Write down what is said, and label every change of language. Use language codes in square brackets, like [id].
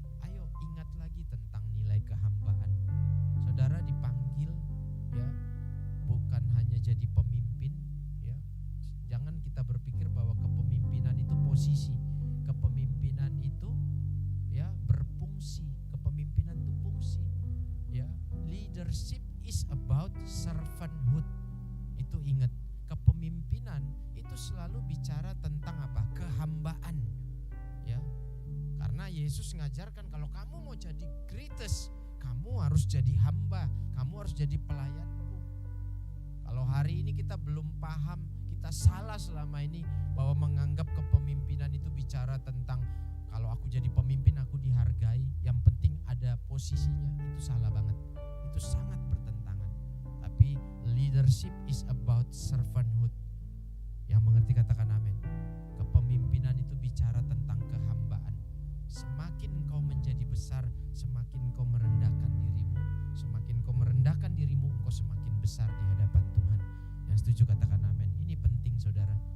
[id] Ayo ingat lagi tentang nilai kehambaan. Saudara dipanggil, ya, bukan hanya jadi pemimpin, ya. Jangan kita berpikir bahwa kepemimpinan itu posisi. Kepemimpinan itu, ya, berfungsi. Kepemimpinan itu fungsi, ya. [en] Leadership is about servanthood. [id] Itu ingat. Kepemimpinan itu selalu bicara tentang apa? Kehambaan, ya. Karena Yesus ngajarkan kalau kamu mau jadi greatest, kamu harus jadi hamba, kamu harus jadi pelayanku. Kalau hari ini kita belum paham, kita salah selama ini bahwa menganggap kepemimpinan itu bicara tentang kalau aku jadi pemimpin aku dihargai, yang penting ada posisinya. Itu salah banget. Itu sangat bertentangan. Tapi [en] leadership is about servanthood. [id] Yang mengerti katakan amin. Kepemimpinan itu bicara tentang kehambaan. Semakin engkau menjadi besar, semakin engkau merendahkan dirimu. Semakin engkau merendahkan dirimu, engkau semakin besar di hadapan Tuhan. Yang setuju katakan amin. Ini penting saudara.